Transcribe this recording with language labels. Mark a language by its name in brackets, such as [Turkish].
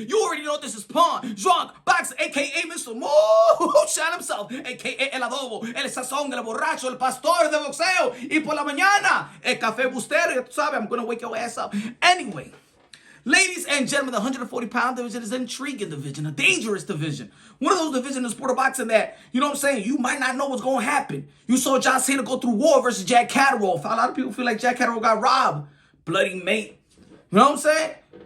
[English] You already know this is Punsh, drunk, boxer, a.k.a. Mr. Moonshine himself, a.k.a. [Spanish] el adobo, el sazón, el borracho, el pastor de boxeo, y por la mañana, el café bustero, ya tú sabes, [English] I'm gonna wake your ass up. Anyway, ladies and gentlemen, the 140-pound division is an intriguing division, a dangerous division. One of those divisions in sport of boxing that, you know what I'm saying, you might not know what's going to happen. You saw John Cena go through war versus Jack Catterall. A lot of people feel like Jack Catterall got robbed. Bloody mate. You know what I'm saying?